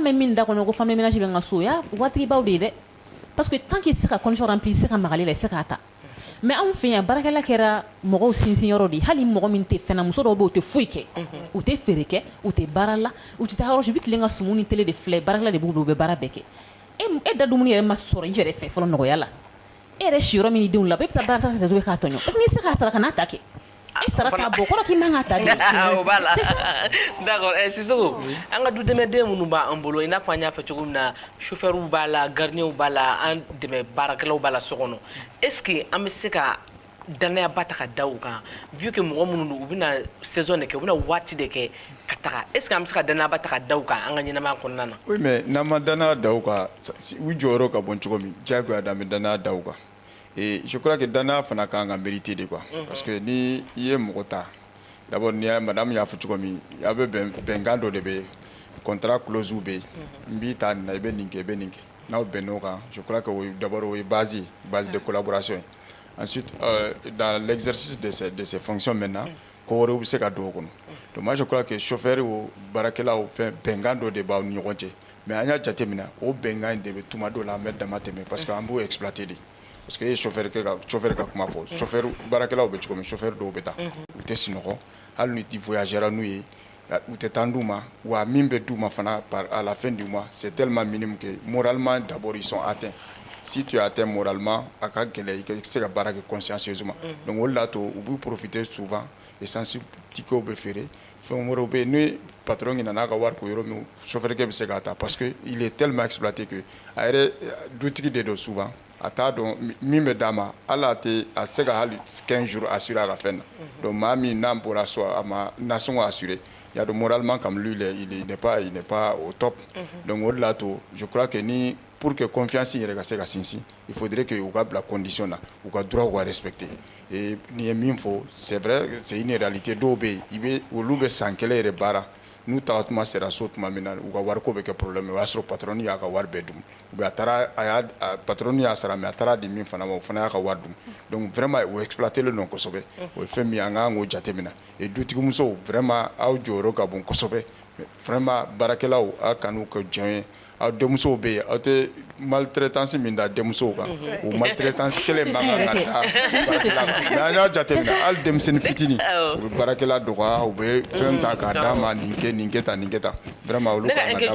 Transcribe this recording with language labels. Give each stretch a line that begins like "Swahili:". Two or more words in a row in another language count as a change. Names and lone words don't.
Bambara: mɛn min da kɔnɔ ko
French: femme de ménage
Bambara: bɛ n ka so ya waatibaw de ye dɛ
French: parce que tant que
Bambara: i tɛ se ka condition remplir i tɛ se ka magali la i tɛ se k'a ta mais anw fɛ yan baarakɛla kɛra mɔgɔw sinsin yɔrɔ de ye hali mɔgɔ min tɛ fɛn na muso dɔw bɛ yen u tɛ foyi kɛ u tɛ feere kɛ u tɛ baara la u tɛ taa yɔrɔ si u bɛ tilen ka sumu ni tele de filɛ baarakɛla de b'u bolo u bɛ baara bɛɛ kɛ e da dumuni yɛrɛ ma sɔrɔ i yɛrɛ fɛ fɔlɔ nɔgɔya la e yɛrɛ si yɔrɔ min ni denw la bɛɛ bɛ taa baara ta ka taa k'a tɔɲɔ n'i se k'a sara ka n'a ta kɛ e sara t'a bɔ kɔrɔ k'i man ka ta de o b'a la d'accord Sisoko an ka dudɛmɛden minnu b'an bolo i n'a fɔ an y'a fɔ cogo min na chauffeurs b'a la gardiens b'a la an dɛmɛ baarakɛlaw b'a la so kɔnɔ
French: est ce que
Bambara: an bɛ se ka danaya ba ta ka da u kan
French: vu que
Bambara: mɔgɔ minnu don u bɛna saison de kɛ u bɛna waati de kɛ ka taga
French: est ce que
Bambara: an bɛ se ka danaya ba ta ka da u kan an ka ɲɛnamaya kɔnɔna na
French: oui mais
Bambara: n'an ma danaya da u kan u jɔyɔrɔ ka bon cogo min diyagoya an bɛ danaya da u kan
French: et je crois que
Bambara: danaya fana kan ka
French: mériter de quoi parce que
Bambara: ni i ye mɔgɔ ta d'abord ni madame y'a fɔ cogo min a bɛ bɛnkan dɔ de bɛ
French: contrat clause
Bambara: bɛ yen n b'i ta nin na i bɛ nin kɛ i bɛ nin kɛ n'aw bɛnn'o kan
French: je crois que d'abord
Bambara: o ye
French: base de collaboration. Ensuite, dans l'exercice de ces fonctions maintenant,
Bambara: ko wɛrɛw bɛ se ka don o kɔnɔ.
French: Donc moi je crois que chauffeur
Bambara: o baarakɛlaw fɛn bɛnkan dɔ de b'aw ni ɲɔgɔn cɛ mais an y'a jateminɛ o bɛnkan in de bɛ tuma dɔw la an bɛ dama tɛmɛ
French: parce que
Bambara: an b'o exploiter de
French: parce que
Bambara: e ye chauffeur ka kuma fɔ chauffeur baarakɛlaw bɛ cogo min chauffeur dɔw bɛ taa u tɛ sunɔgɔ hali ni ti voyagera n'u ye u tɛ taa d'u ma wa min bɛ d'u ma fana
French: à la fin du mois c'est tellement minime que moralement d'abord ils sont atteints. Si tu es atteint moralement,
Bambara: à ka gɛlɛ i ka se ka baara kɛ consciencieusement. Donc o de la to u b'u profiter souvent essence tickets bɛ feere fɛn wɛrɛw bɛ yen ni patron ɲinɛ n'a ka wari ko yɔrɔ min chauffeur kɛ bɛ se k'a ta
French: parce que il est tellement exploité que
Bambara: a yɛrɛ dutigi de don souvent a t'a dɔn min bɛ d'a ma hali a tɛ se ka hali 15 jours assurer a ka fɛn na donc maa min n'an bɔra so a ma nasɔngɔ assurer
French: il y a de moralement comme lui il n'est pas au top.
Bambara: Donc au de la to
French: je crois que
Bambara: ni
French: pour que confiance
Bambara: yɛrɛ ka se ka sinsin
French: il faudrait que
Bambara: u ka bila condition na u ka droit ka respecter et ni ye min fɔ
French: c'est vrai c'est une réalité
Bambara: dɔw bɛ yen i bɛ olu bɛ san kelen yɛrɛ baara n'u taga tuma sera so tuma min na u ka wariko bɛ kɛ problème o y'a sɔrɔ patron y'a ka wari bɛɛ dun
French: ou bien
Bambara: patron y'a sara mais a taara di min fana ma o fana y'a ka wari dun donc vraiment o exploiter le non kosɛbɛ o ye fɛn min an kan k'o jateminɛ et dutigimusow vraiment aw jɔyɔrɔ ka bon kosɛbɛ vraiment baarakɛlaw aw kan'u kɛ jɔn ye aw denmusow bɛ yen aw tɛ maltraitance min da denmusow kan o maltraitance kelen man kan ka da baarakɛla kan mais an y'a jateminɛ hali denmisɛnnin fitinin u bɛ baarakɛla dɔgɔya u bɛ fɛn ta k'a d'a ma nin kɛ tan vraiment olu kan ka dabila.